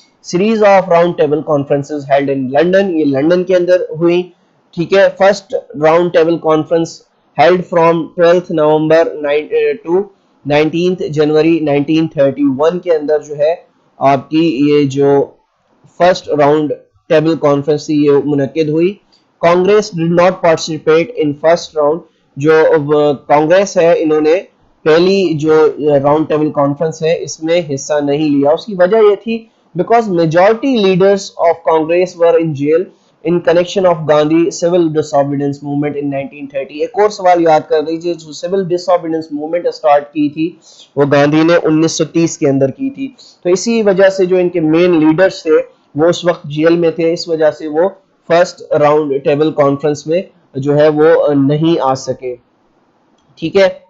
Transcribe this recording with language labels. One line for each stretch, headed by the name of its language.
English: series of round table conferences held in London,
Urdu: یہ London کے اندر ہوئی. ٹھیک ہے. First round table conference
English: held from 12th November to 19th January 1931
Urdu: کے اندر جو ہے آپ کی یہ جو فرسٹ راؤنڈ ٹیبل کانفرنس تھی یہ منعقد ہوئی.
English: Congress did not participate in first round.
Urdu: جو کانگریس ہے انہوں نے پہلی جو راؤنڈ ٹیبل کانفرنس ہے اس میں حصہ نہیں لیا. اس کی وجہ یہ تھی
English: because majority leaders of Congress were in jail in connection of Gandhi civil disobedience movement in 1930.
Urdu: ایک اور سوال یاد کر لیجیے, جو civil disobedience movement اسٹارٹ کی تھی وہ گاندھی نے 1930 کے اندر کی تھی. تو اسی وجہ سے جو ان کے مین لیڈرز تھے وہ اس وقت جیل میں تھے, اس وجہ سے وہ فرسٹ راؤنڈ ٹیبل کانفرنس میں جو ہے وہ نہیں آ سکے. ٹھیک ہے.